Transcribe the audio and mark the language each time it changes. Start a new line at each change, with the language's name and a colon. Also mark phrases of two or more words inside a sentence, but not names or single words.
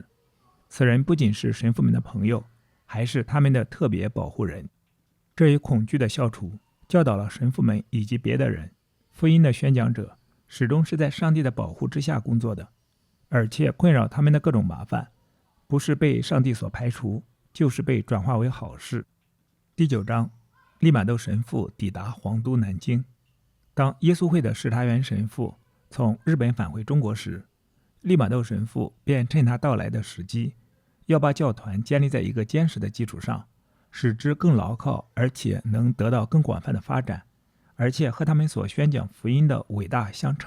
Chinese: 此人不僅是神父們的朋友，還是他們的特別保護人。這一恐懼的消除，教導了神父們以及別的人，福音的宣講者始終是在上帝的保護之下工作的，而且困擾他們的各種麻煩，不是被上帝所排除，就是被轉化為好事。第9章，利瑪竇神父抵達皇都南京。當耶穌會的史塔元神父從日本返回中國時，利瑪竇神父便趁他到來的時機，要把教團建立在一個堅實的基礎上，使之更牢靠，而且能得到更廣泛的發展，而且和他們所宣講福音的偉大相稱。